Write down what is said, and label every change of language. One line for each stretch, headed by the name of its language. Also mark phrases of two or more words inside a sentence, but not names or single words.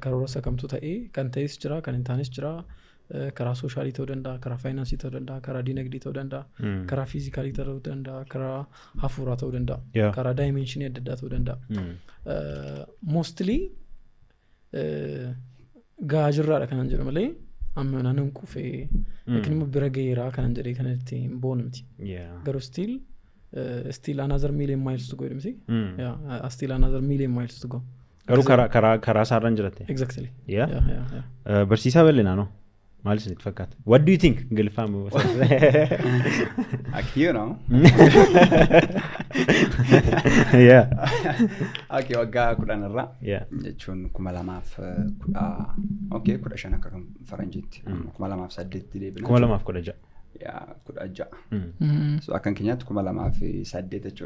Oromo: Karoora isa kamtu ta'ee kan ta'es jira kan hin taanes jira. Karaa soshaalii ta'uu danda'a, karaa faayinaansii ta'uu danda'a, karaa diinagdee ta'uu danda'a, karaa fiizikaalii ta'uu danda'a, karaa hafuuraa ta'uu danda'a, karaa daayimeenshinii adda addaa ta'uu danda'a. Mostly gahaa jirraadha kanan jedhu malee amma naannoo qufee yookiin immoo bira gaheeraa kanan jedhee kan itti hin boonu miti.
English: Garuu still another million miles to go miti. Still another million miles to go.
Oromo: Garuu karaa isaarra hin jiratte.
English: Exactly.
Oromo: Barsiisaa bal'inaa noo maal isinitti fakkaata?
English: What do you think? Ingiliffaan you know.
Oromo: Okay, waggaa 10 irra jechuun 2015 akka kan faranjiitti 2008 deebina. 2016. 16. So akkan keenyaatti 2008 jechuudha.